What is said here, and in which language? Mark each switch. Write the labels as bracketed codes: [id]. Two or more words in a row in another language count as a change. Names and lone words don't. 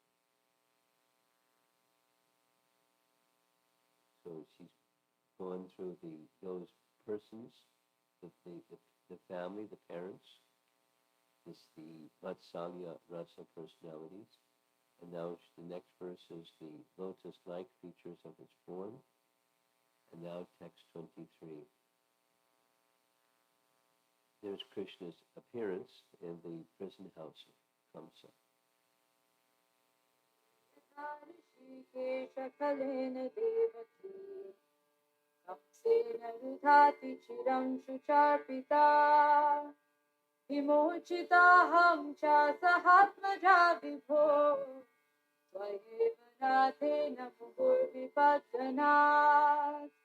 [en] So she's gone through those persons, the family, the parents, the Vatsalya Rasa personalities, and now the next verse is the lotus-like features of his form, and now text 23. There's Krishna's appearance in the prison house of Kamsa. [sa] Kamsena chiram shucharpita vimochitaham cha sahatmaja vibho Swayevanathena mukurvipatanat